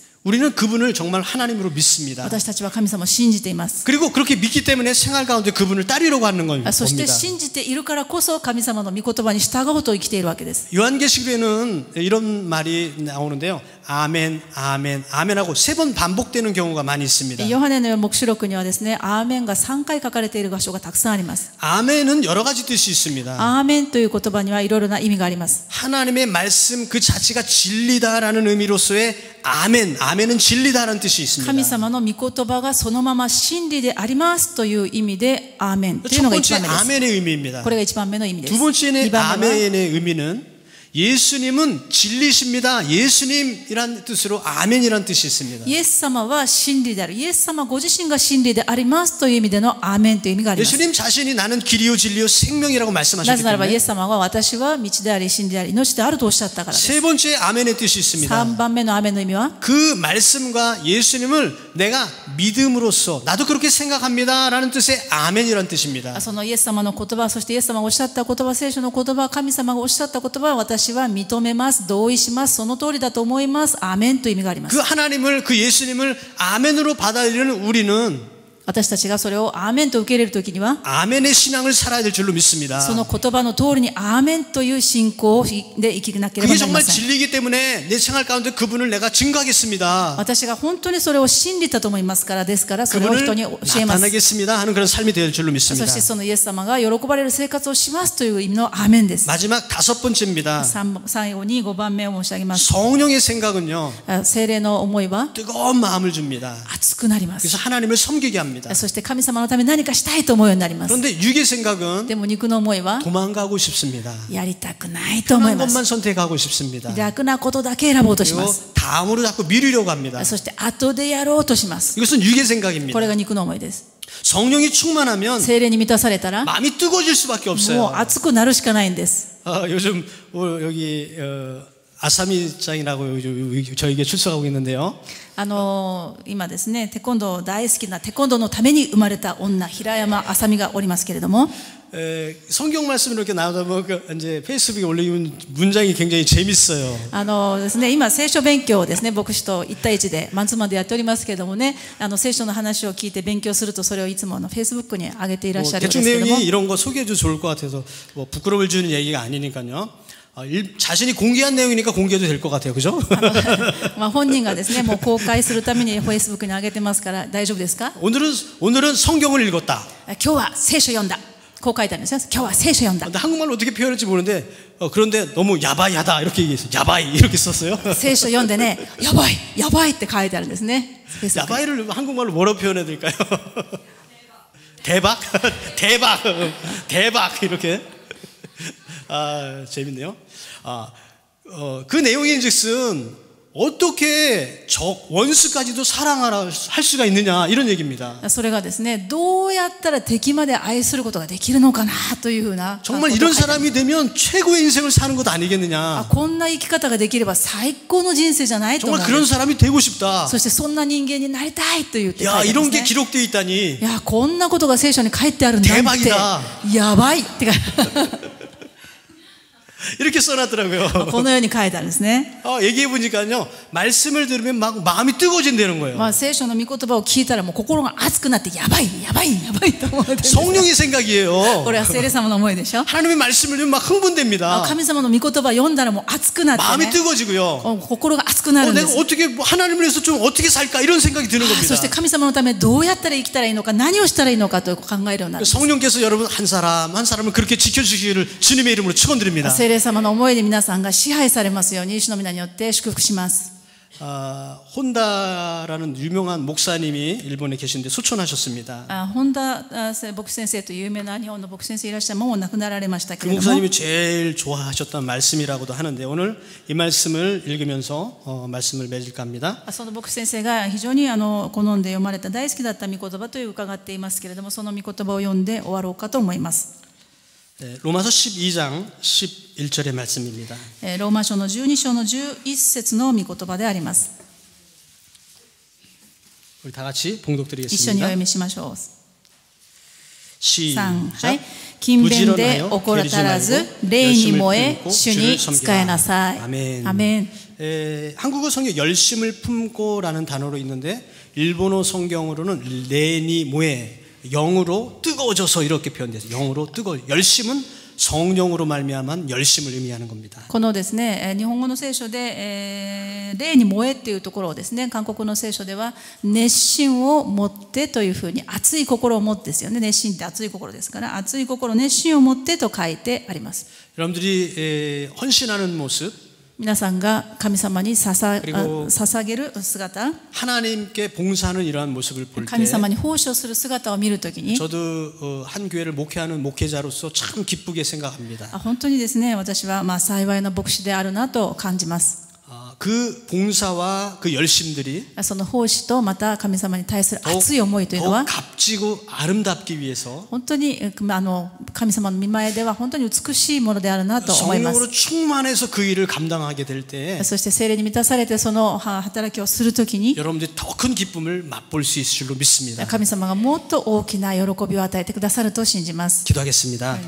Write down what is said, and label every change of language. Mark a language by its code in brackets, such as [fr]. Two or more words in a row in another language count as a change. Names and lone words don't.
[ko] 우리는 그분을 정말 하나님으로 믿습니다. [ja] 私たちは神様を信じています。 [ko] 그리고 그렇게 믿기 때문에 생활 가운데 그분을 따르려고 하는 겁니다. [ja] そして信じているからこそ神様の御言葉に従おうと生きているわけです。 [ko] 요한계시록에는 이런 말이 나오는데요. 아멘, 아멘, 아멘하고 3번 반복되는 경우가 많이 있습니다. [ja] ヨハネの黙示録にはですね、アーメンが3回書かれている場所がたくさんあります。 [ko] 아멘은 여러 가지 뜻이 있습니다. [ja] アーメンという言葉にはいろいろな意味があります。 [ko] 하나님의 말씀 그 자체가 진리다라는 의미로서의 아멘, 아멘은 진리다라는 뜻이 [ja] 神 [ko] 있습니다. [ja] 様の御言葉がそのまま真理でありますという意味でアーメンというの [ko] 첫 [ja] が一 [ko] 번째 [ja] 番目です。 [ko] 아멘의 의미입니다. [ja] これが一番目の意味です。 [ko] 두 번째는 [ja] 二番目は [ko] 아멘의 의미는 예수님은 진리십니다. 예수님이란 뜻으로 아멘이란 뜻이 있습니다. [ja] イエス様は真理である。イエス様ご自身が真理でありますという意味でのアーメンという意味があります。 [ko] 예수님 자신이 나는 길이요 진리요 생명이라고 [ja] な [ko] 말씀하셨기 [ja] ぜならばイエ [ko] 때문에 [ja] ス様は私は道であり真理であり命であるとおっしゃったからです。 [ko] 세 번째 아멘의 뜻이 있습니다. [ja] 3 番目のアーメンの意味は [ko] 그 말씀과 예수님을 내가 믿음으로써 나도 그렇게 생각합니다라는 뜻의 아멘이란 뜻입니다. [ja] そのイエス様の言葉、そしてイエス様がおっしゃった言葉、聖書の言葉、神様がおっしゃった言葉は私は認めます、同意します、その通りだと思います。アーメンという意味があります。 [ko] 그 하나님을 그 예수님을 아멘으로 받아들이는 우리는 [ja] 私たちがそれをアーメンと受け入れるときには [ko] 아멘의 신앙을 살아야 될 줄로 믿습니다. [ja] その言葉の通りにアーメンという信仰で生きなければ [ko] 그게 [ja] なりま [ko] 정말 [ja] せん。 [ko] 진리이기 때문에 내 생활 가운데 그분을 내가 증거하겠습니다. [ja] 私が本当にそれを真理だと思いますから、ですからそれを [ko] 그분을 [ja] 人に教えます。 [ko] 나타내겠습니다 하는 그런 삶이 될 줄로 [ja] そ [ko] 믿습니다. [ja] してそのイエス様が喜ばれる生活をしますという意味のアーメンです。 [ko] 마지막 5번째입니다. [ja] 最後に5番目を申し上げます。 [ko] 성령의 생각은요 [ja] 聖霊の思いは [ko] 뜨거운 마음을 줍니다. [ja] 熱くなります。 [ko] 그래서 하나님을 섬기게 합니다. [ja] そして神様のために何かしたいと思うようになります。 [ko] 그런데 육의 생각은 [ja] でも肉の思いは [ko] 도망가고 싶습니다. [ja] やりたくないと思い [ko] 편한 [ja] ます。 [ko] 것만 선택하고 싶습니다. [ja] 楽なことだけ選ぼうとします。 [ko] 그리고 다음으로 자꾸 미루려고 합니다. [ja] そして後でやろうとします。 [ko] 이것은 육의 [ja] こ [ko] 생각입니다. [ja] れが肉の思いです。 [ko] 성령이 충만하면 [ja] 聖霊に満たされたら [ko] 마음이 뜨거워질 수밖에 [ja] もう [ko] 없어요. [ja] 熱くなるしかないんです。 [ko] 요즘 여기 아사미짱이라고 저에게 출석하고 있는데요. [ja] 今ですね、テコンドー大好きなテコンドーのために生まれた女、平山あさみがおりますけれども、 [ko] 성경 말씀이 이렇게 나오다 보면 이제 페이스북에 올리면 문장이 굉장히 재밌어요. [ja] ですね、今聖書勉強をですね、牧師と1対1でマンツーマンでやっておりますけれどもね、聖書の話を聞いて勉強するとそれをいつもフェイスブックに上げていらっしゃるんです [ko] 대충 [ja] けれども、 [ko] 내용이 이런 거 소개해도 좋을 것 같아서 뭐 부끄러움을 주는 얘기가 아니니까요. 자신이 공개한 내용이니까 공개해도 될 것 같아요, 그죠? [ja] 本人がですね、もう公開するためにフェイスブックに上げてますから大丈夫ですか？ [ko] 오늘은 성경을 읽었다. [ja] 今日は聖書読んだ。こう書いてあるんですよ。今日は聖書読んだ。 [ko] 근데 한국말로 어떻게 표현할지 모르는데 그런데 너무 야바이하다 이렇게 얘기했어요. 야바이 이렇게 썼어요. [ja] 聖書読んでね、やばいやばいって書いてあるんですね。 [ko] 야바이를 한국말로 뭐라고 표현해야 될까요? 대박, 대박, 대박 이렇게. 재밌네요. 그 내용인즉슨 어떻게 원수까지도 사랑하라 할 수가 있느냐 이런 얘기입니다. [ja] それがですね、どうやったら敵まで愛することができるのかなというふうな。 [ko] 정말 이런 사람이 되면 최고의 인생을 사는 것 아니겠느냐. [ja] こんな生き方ができれば最高の人生じゃないと思う。 [ko] 정말 그런 사람이 되고 싶다. [ja] そしてそんな人間になりたいと言って書いてあ [ko] 야 [ja] るん [ko] 이런 [ja] です [ko] 게 [ja] ね。 [ko] 기록되어 있다니. [ja] いや、こんなことが聖書に書いてあるなんて [ko] 대박이다. [ja] やばいって書いてある。 [ko] 이렇게 써놨더라고요. [ja] このように書いてあるんですね。 [ko] 얘기해 보니까요, 말씀을 들으면 막 마음이 뜨거워진다는 거예요. [ja] 聖書の御言葉を聞いたらもう心が熱くなってやばいやばいやばいと思ってるんです。 [ko] 성령의 생각이에요. [ja] これは聖霊様の思いでしょ。 [ko] 하나님의 말씀을 들으면 막 흥분됩니다. [ja] 神様の御言葉を読んだらもう熱くなってね。 [ko] 마음이 뜨거워지고요. [ja] 心が熱くなるんです。 [ko] 내가 어떻게 하나님을 위해서 좀 어떻게 살까 이런 생각이 드는 겁니다. [ja] そして神様のためどうやったら生きたらいいのか、何をしたらいいのかと考えるようになる。 [ko] 성령께서 여러분 한 사람 한 사람을 그렇게 지켜주시기를 주님의 이름으로 축원드립니다. [ja] 聖霊様の思いで皆さんが支配されますように主の皆によって祝福します。 [ko] 혼다라는 유명한 목사님이 일본에 계신데 소천하셨습니다. [ja] 本田牧師先生という有名な日本の牧師先生いらっしゃるもう亡くなられましたけれども、 [ko] 그 목사님이 제일 좋아하셨던 말씀이라고도 하는데 오늘 이 말씀을 읽으면서 말씀을 맺을까 합니다. [ja] その牧師先生が非常に好んで読まれた大好きだった御言葉という伺っていますけれども、その御言葉を読んで終わろうかと思います。 [ko] 로마서 12장 11절의 말씀입니다. [ja] ローマ書の12章の11節の御言葉であります。 [ko] 우리 다 같이 [ja] 一緒にお [ko] 봉독드리겠습니다. [ja] 読みしましょう。 3、は [ko] 시작. [ja] い。勤勉で怠らず、霊に燃え、主に仕えなさい。 [ko] 아멘. [ja] アメン。 [ko] 한국어 성경 열심을 품고라는 단어로 있는데 일본어 성경으로는 [ja] 霊に燃え [ko] 영으로 뜨거워져서 이렇게 표현돼서 영으로 뜨거워. 열심은 성령으로 말미암은 열심을 의미하는 겁니다. [ja] このですね、日本語の聖書で、霊に燃えっていうところをですね、韓国の聖書では熱心を持ってというふうに、熱い心を持ってですよね。熱心って熱い心ですから、熱い心、熱心を持ってと書いてあります。 [ko] 여러분들이 헌신하는 모습, [ja] 皆さんが神様に捧げる姿、 [ko] 하나님께 봉사하는 이러한 모습을 볼 때 [ja] 神様に奉仕をする姿を見るときに、 [ko] 저도 한 교회를 목회하는 목회자로서 참 기쁘게 생각합니다. [ja] 本当にですね、私は幸いな牧師であるなと感じます。 [ko] 그 봉사와 그 열심들이 [ja] その奉仕とまた神様に対する熱い思いというのは [ko] 값지고 아름답기 위해서 [ja] 本当に神様の御前では本当に美しいものであるなと思います。 [ko] 성령으로 충만해서 그 일을 감당하게 될 때 [ja] そして聖霊に満たされてその働きをするときに [ko] 여러분들이 더 큰 기쁨을 맛볼 수 있을 줄로 믿습니다. [ja] 神様がもっと大きな喜びを与えてくださると信じます。 [ko] 기도하겠습니다.